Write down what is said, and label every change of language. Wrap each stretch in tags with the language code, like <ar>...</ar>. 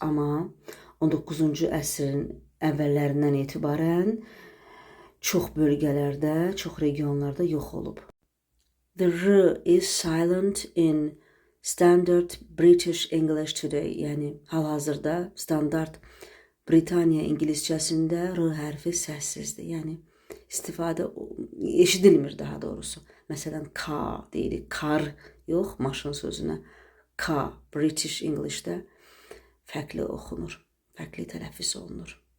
<az>Amma 19-cu əsrin əvvəllərindən etibarən çox bölgələrdə, çox regionlarda yox olub.</az> <en>The R is silent in standard British English today.</en> <az>Yəni hal-hazırda standart Britaniya İngiliscəsində R hərfi səssizdir. Yəni istifadə eşidilmir daha doğrusu. Məsələn, car deyirik, kar yox, maşın sözünə. Car, British English'də fərqli oxunur, fərqli tələffüz olunur.</az>